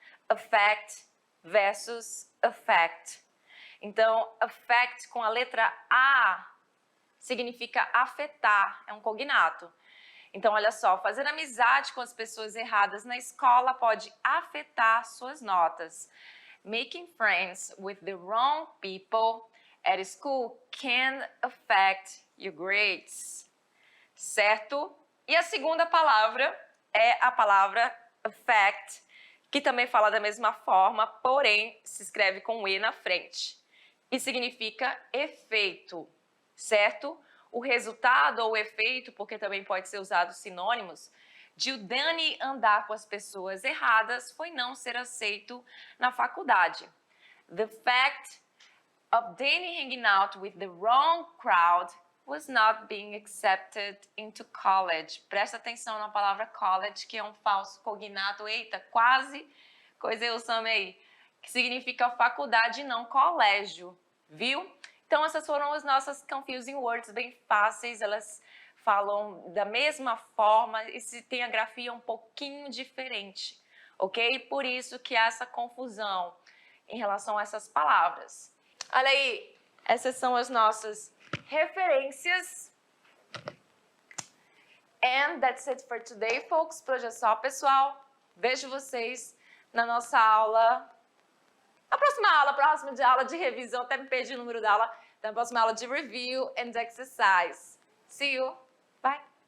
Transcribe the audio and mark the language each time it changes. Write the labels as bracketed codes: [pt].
[en] Affect versus affect. [pt] Então, affect com a letra A significa afetar, é um cognato. Então, olha só, fazer amizade com as pessoas erradas na escola pode afetar suas notas. [en] Making friends with the wrong people at school can affect your grades. [pt] Certo? E a segunda palavra é a palavra affect, que também fala da mesma forma, porém se escreve com E na frente. E significa efeito, certo? O resultado ou o efeito, porque também pode ser usado sinônimos, de o Danny andar com as pessoas erradas foi não ser aceito na faculdade. [en] The fact of Danny hanging out with the wrong crowd was not being accepted into college. [pt] Presta atenção na palavra college, que é um falso cognato. Eita, quase coisei o Sam aí. Que significa faculdade e não colégio, viu? Então, essas foram as nossas confusing words, bem fáceis. Elas falam da mesma forma e se tem a grafia um pouquinho diferente, ok? Por isso que há essa confusão em relação a essas palavras. Olha aí, essas são as nossas referências. [en] And that's it for today, folks. [pt] Por hoje é só, pessoal. Vejo vocês na nossa aula, na próxima aula de revisão. Até me perdi o número da aula. Na próxima aula de [en] review and exercise. See you. Bye.